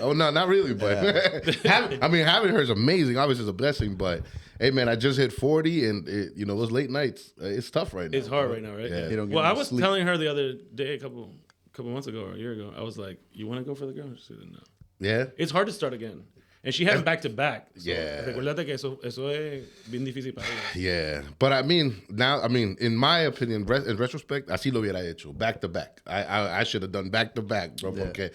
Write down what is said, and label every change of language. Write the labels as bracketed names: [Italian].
[English] Oh no, not really, but having her is amazing. Obviously, it's a blessing. But hey, man, I just hit 40, and those late nights, it's tough right now. It's hard right now, right? Yeah. You don't get Well, no I was sleep. telling her the other day, a couple months ago or a year ago, I was like, "You want to go for the girl?" She said, "No." Yeah. It's hard to start again, and she had them back to back. So [Spanish] Recuérdate que eso es bien difícil para ella. [English] Yeah, but in my opinion, in retrospect, [Spanish] así lo hubiera hecho, [English] back to back. I should have done back to back, bro, porque